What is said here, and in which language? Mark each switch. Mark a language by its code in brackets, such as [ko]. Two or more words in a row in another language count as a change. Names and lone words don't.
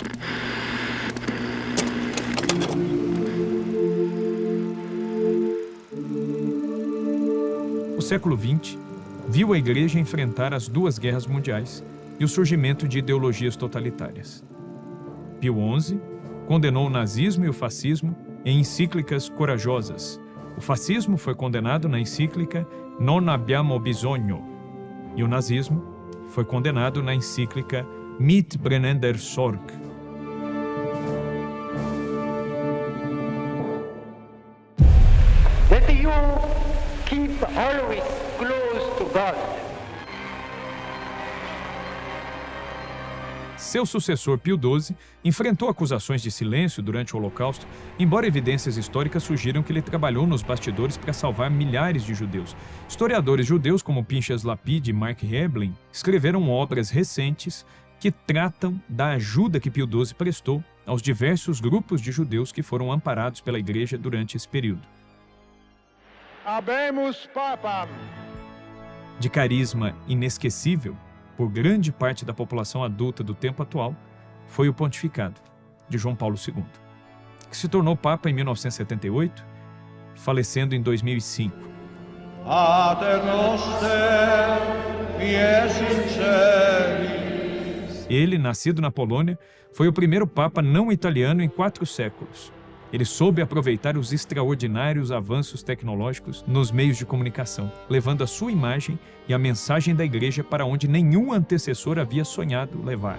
[pt] O século XX viu a Igreja enfrentar as 2 guerras mundiais e o surgimento de ideologias totalitárias. Pio XI condenou o nazismo e o fascismo em encíclicas corajosas. O fascismo foi condenado na encíclica Non abbiamo bisogno e o nazismo foi condenado na encíclica Mit brennender Sorg. [en] That you keep always close to God. [pt] Seu sucessor Pio XII enfrentou acusações de silêncio durante o Holocausto, embora evidências históricas sugiram que ele trabalhou nos bastidores para salvar milhares de judeus. Historiadores judeus como Pinchas Lapide e Mark Heblin escreveram obras recentes que tratam da ajuda que Pio XII prestou aos diversos grupos de judeus que foram amparados pela Igreja durante esse período. [la] Habemus Papam. [pt] De carisma inesquecível por grande parte da população adulta do tempo atual, foi o pontificado de João Paulo II, que se tornou Papa em 1978, falecendo em 2005. [la] Pater noster, qui es in celis. [pt] Ele, nascido na Polônia, foi o primeiro Papa não italiano em 4 séculos. Ele soube aproveitar os extraordinários avanços tecnológicos nos meios de comunicação, levando a sua imagem e a mensagem da Igreja para onde nenhum antecessor havia sonhado levar.